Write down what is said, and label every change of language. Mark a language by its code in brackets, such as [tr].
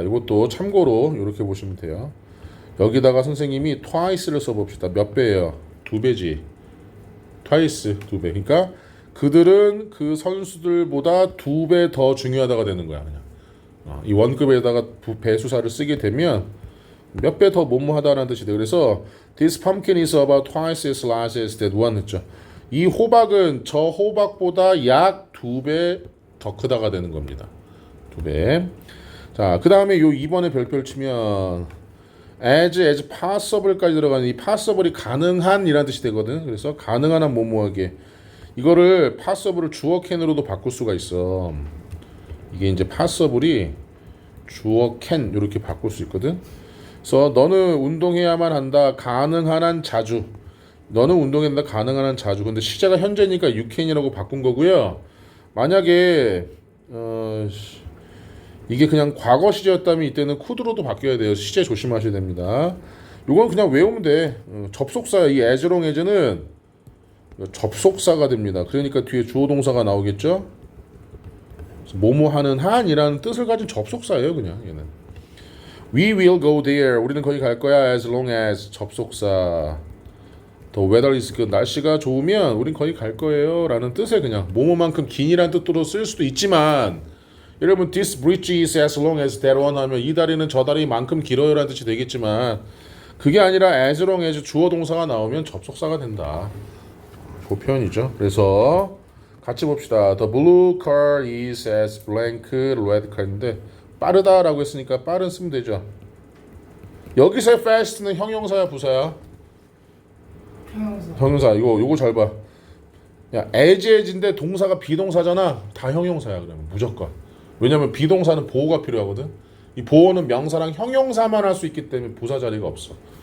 [ko] 이것도 참고로 이렇게 보시면 돼요. 여기다가 선생님이 twice를 써봅시다. 몇 배예요? 2배지. twice 2배. 그러니까 그들은 그 선수들보다 2배 더 중요하다가 되는 거야. 그냥. 이 원급에다가 배수사를 쓰게 되면 몇 배 더 뭐뭐하다라는 뜻이 돼. 그래서 [en] this pumpkin is about twice as large as that one 했죠. [ko] 이 호박은 저 호박보다 약 2배 더 크다가 되는 겁니다. 2배. 자, 그 다음에 요 2번에 별표를 치면 as possible까지 들어가는 이 possible이 가능한 이라는 뜻이 되거든. 그래서 가능한 한 뭐뭐하게 이거를 possible을 주어 can으로도 바꿀 수가 있어. 이게 이제 possible이 주어 can 이렇게 바꿀 수 있거든. 그래서 너는 운동해야만 한다. 가능한 한 자주. 너는 운동해야 한다. 가능한 한 자주. 근데 시제가 현재니까 you can이라고 바꾼 거고요. 만약에 이게 그냥 과거 시제였다면 이때는 could로도 바뀌어야 돼요. 시제 조심하셔야 됩니다. 이건 그냥 외우면 돼. 접속사 이 as long as는 접속사가 됩니다. 그러니까 뒤에 주어 동사가 나오겠죠. 뭐뭐 하는 한이라는 뜻을 가진 접속사예요. 그냥 얘는. [en] We will go there. [ko] 우리는 거기 갈 거야. [en] As long as 접속사. The weather is good. [ko] 날씨가 좋으면 우린 거기 갈 거예요. 라는 뜻에 그냥 뭐뭐만큼 긴이라는 뜻으로 쓸 수도 있지만 여러분 [en] this bridge is as long as that one [ko] 하면 이 다리는 저 다리만큼 길어요 라는 뜻이 되겠지만 그게 아니라 as long as 주어 동사가 나오면 접속사가 된다. 그 표현이죠. 그래서 같이 봅시다. [en] The blue car is as blank red car인데 [ko] 빠르다라고 했으니까 빠른 쓰면 되죠. 여기서의 fast는 형용사야 부사야? 형용사. 형용사. 요거 잘 봐. 야, as인데 동사가 비동사잖아. 다 형용사야 그러면 무조건. 왜냐면 비동사는 보호가 필요하거든. 이 보호는 명사랑 형용사만 할 수 있기 때문에 부사 자리가 없어.